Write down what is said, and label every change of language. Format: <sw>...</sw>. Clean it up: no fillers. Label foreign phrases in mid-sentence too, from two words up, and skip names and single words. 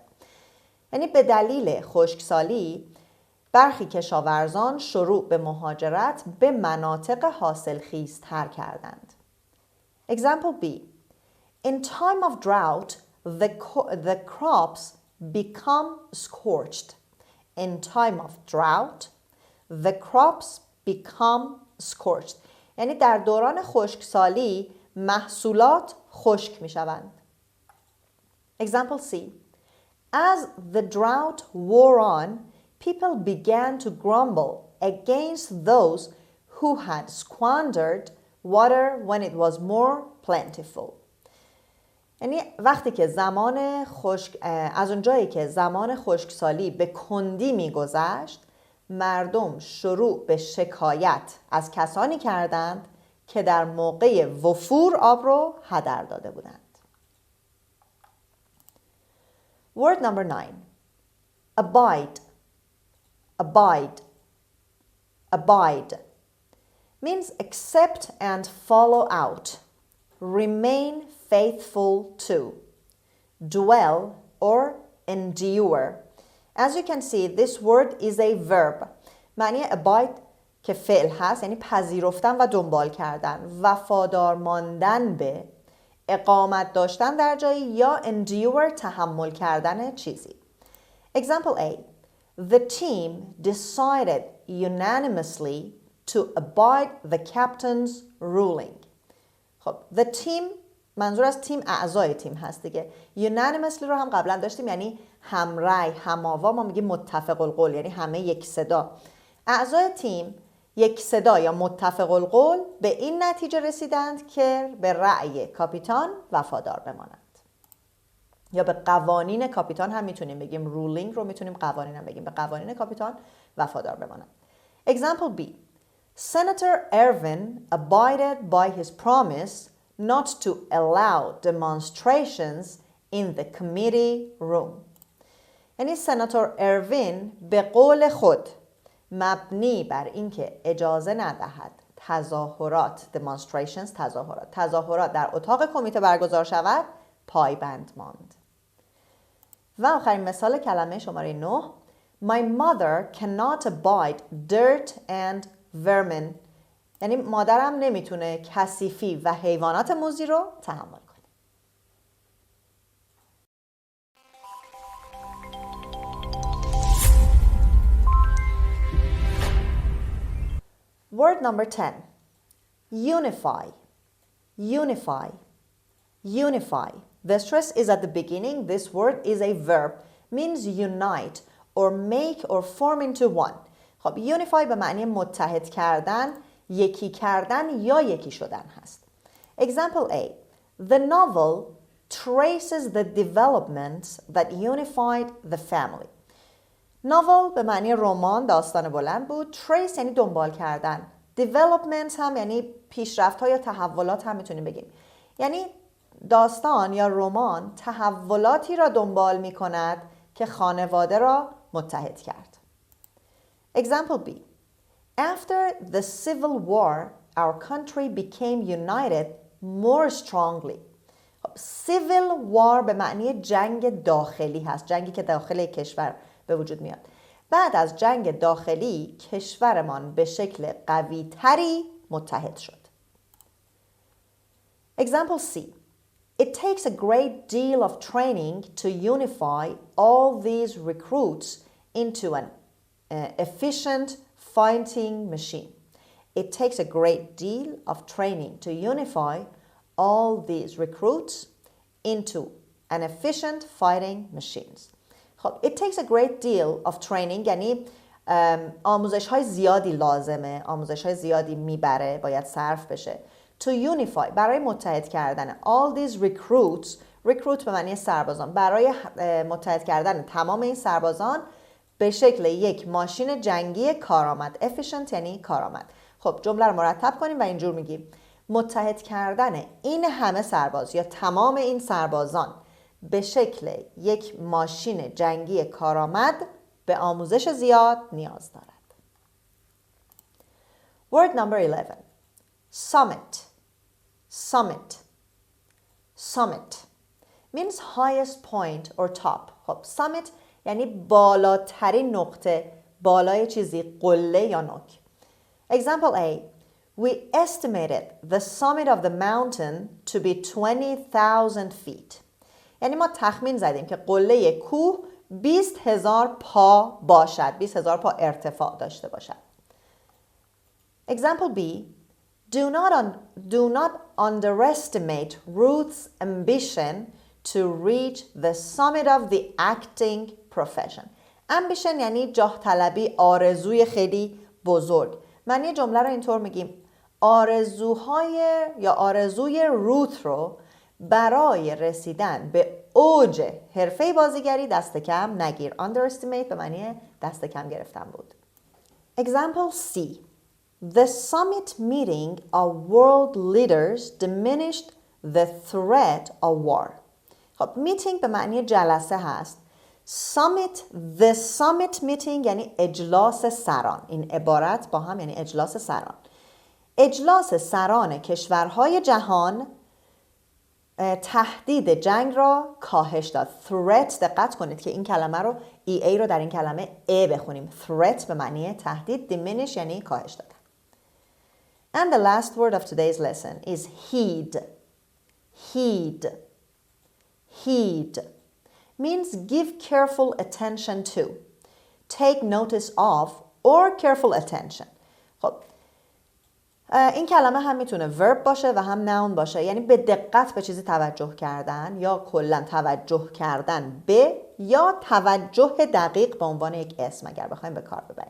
<fa>یعنی به دلیل خشکسالی برخی کشاورزان شروع به مهاجرت به مناطق حاصلخیزتر کردند.</fa> <en>Example B. In time of drought, the crops become scorched. In time of drought, the crops become scorched.</en> <fa>یعنی در دوران خشکسالی محصولات خشک می شوند.</fa> <en>Example C. As the drought wore on, people began to grumble against those who had squandered water when it was more plentiful.</en> <fa>یعنی وقتی که از اونجایی که زمان خشکسالی به کندی میگذشت مردم شروع به شکایت از کسانی کردند که در موقع وفور آب رو هدر داده بودند.</fa> <en>Word number 9. Abide. Abide. Abide means accept and follow out. Remain faithful to. Dwell or endure. As you can see, this word is a verb.</en> <fa>معنی abide که فعل هست یعنی پذیرفتن و دنبال کردن، وفادار ماندن به، اقامت داشتن در جایی یا endure تحمل کردن چیزی.</fa> <en>Example A. The team decided unanimously to abide the captain's ruling.</en> <fa>خب</fa> <en>the team</en> <fa>منظور از تیم اعضای تیم هست دیگه. unanimously رو هم قبلا داشتیم یعنی همرأی، هم‌آوا، ما میگیم متفق القول یعنی همه یک صدا. اعضای تیم یک صدا یا متفق القول به این نتیجه رسیدند که به رأی کاپیتان وفادار بمانند. یا به قوانین کاپیتان هم میتونیم بگیم، رولینگ رو میتونیم قوانین هم بگیم، به قوانین کاپیتان وفادار بمانند.</fa> <en>Example B. Senator Ervin abided by his promise not to allow demonstrations in the committee room.</en> <fa>یعنی سناتور اروین به قول خود مبنی بر اینکه اجازه ندهد تظاهرات تظاهرات در اتاق کمیته برگزار شود پایبند ماند. و آخرین مثال کلمه شماره 9.</fa> <en>My mother cannot abide dirt and vermin.</en> <fa>یعنی مادرم نمیتونه کثیفی و حیوانات موذی رو تحمل کنه.</fa> <en>Word number 10. Unify. Unify. Unify. The stress is at the beginning. This word is a verb. Means unite or make or form into one.</en> <fa>خب unify به معنی متحد کردن، یکی کردن یا یکی شدن هست.</fa> <en>Example A. The novel traces the developments that unified the family.</en> <fa>ناول به معنی رمان، داستان بلند بود. trace یعنی دنبال کردن. development هم یعنی پیشرفت ها یا تحولات هم میتونیم بگیم. یعنی داستان یا رمان تحولاتی را دنبال می کند که خانواده را متحد کرد.</fa> <en>Example B. After the civil war, our country became united more strongly. civil war</en> <fa>به معنی جنگ داخلی هست. جنگی که داخل کشور به وجود میاد. بعد از جنگ داخلی کشورمان به شکل قوی تری متحد شد.</fa> <en>Example C. It takes a great deal of training to unify all these recruits into an efficient fighting machine. It takes a great deal of training to unify all these recruits into an efficient fighting machines.</en> <fa>خب</fa> <en>it takes a great deal of training</en> <fa>یعنی آموزش های زیادی لازمه، آموزش های زیادی میبره، باید صرف بشه.</fa> <en>To unify</en> <fa>برای متحد کردن</fa> <en>all these recruits.</en> <fa>recruit به معنی سربازان. برای متحد کردن تمام این سربازان به شکل یک ماشین جنگی کارآمد. efficient یعنی کارآمد. خب جمله رو مرتب کنیم و اینجور میگیم: متحد کردن این همه سرباز یا تمام این سربازان به شکل یک ماشین جنگی کارآمد به آموزش زیاد نیاز دارد.</fa> <en>Word number 11. Summit. Summit. Summit means highest point or top.</en> <fa>خب summit یعنی بالاترین نقطه، بالای چیزی، قله یا نوک.</fa> <en>Example A. We estimated the summit of the mountain to be 20,000 feet.</en> <fa>یعنی ما تخمین زدیم که قله کوه 20,000 پا باشد، 20,000 پا ارتفاع داشته باشد.</fa> <en>Example B. Do not underestimate Ruth's ambition to reach the summit of the acting profession.</en> <fa>ambition یعنی جاه طلبی، آرزوی خیلی بزرگ. معنی جمله رو اینطور میگیم: آرزوی روت رو برای رسیدن به اوج حرفه بازیگری دست کم نگیر. underestimate به معنی دست کم گرفتن بود.</fa> <en>Example C. The summit meeting of world leaders diminished the threat of war.</en> <fa>خب meeting به معنی جلسه هست.</fa> <en>The summit meeting</en> <fa>یعنی اجلاس سران. این عبارت با هم یعنی اجلاس سران. اجلاس سران کشورهای جهان تهدید جنگ را کاهش داد. threat، دقت کنید که این کلمه رو EA رو در این کلمه A بخونیم. threat به معنی تهدید، diminish یعنی کاهش دادن.</fa> <en>And the last word of today's lesson is heed. Heed. Heed means give careful attention to, take notice of, or careful attention.</en> <fa>خب این کلمه هم میتونه verb باشه و هم noun باشه، یعنی به دقت به چیزی توجه کردن یا کلا توجه کردن به یا توجه دقیق به عنوان یک اسم اگر بخوایم به کار ببریم.</fa>